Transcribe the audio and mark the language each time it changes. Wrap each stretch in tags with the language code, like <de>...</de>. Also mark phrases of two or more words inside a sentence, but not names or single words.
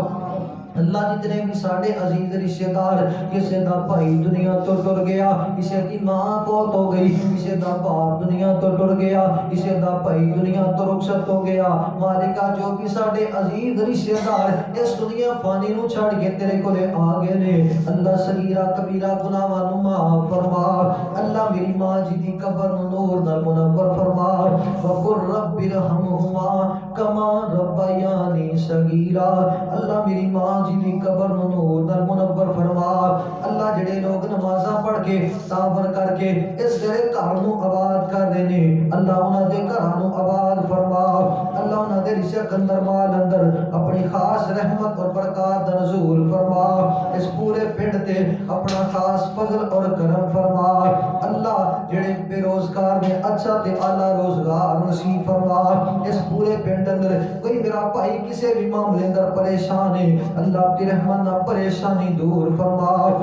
<pa>اللہ جتنے بھی ساڑے عزیز رشتہ دار کسی دا بھائی دنیا تو ٹر گیا کسی دی ماں فوت ہو گئی کسی دا باپ دنیا تو ٹر گیا کسی دا بھائی دنیا تو رخصت ہو گیا. مالکا جو بھی ساڑے عزیز رشتہ دار اس دنیا فانی نو چھڑ کے تیرے کولے آ گئے نے اللہ صغیرہ کبیرہ گناہاں نوں معاف فرما. اللہ میری ماں جی دی قبر نو نور نال منور فرما.</pa> <ar>وقل رب ارحمہما کما ربیانی صغیرا.</ar> <pa>اللہ میری ماں جی دی قبر نو نور نال منور فرما. اللہ جڑے لوگ نمازاں پڑھ کے تعاون کر کے اس گھر نو آباد کر دے نے اللہ انہاں دے گھراں نو آباد فرما. اللہ انہاں دے رزق اندر مال اندر اپنی خاص رحمت اور برکات نزول فرما. اس پورے پنڈ تے اپنا خاص فضل اور کرم فرما. اللہ جڑے بے روزگار نے اچھا تے اعلیٰ روزگار نصیب فرما. اس پورے پنڈ اندر کوئی میرا بھائی کسی بھی معاملے اندر پریشان ہے اللہ اپنی رحمت نہ پریشانی دور فرما.</pa>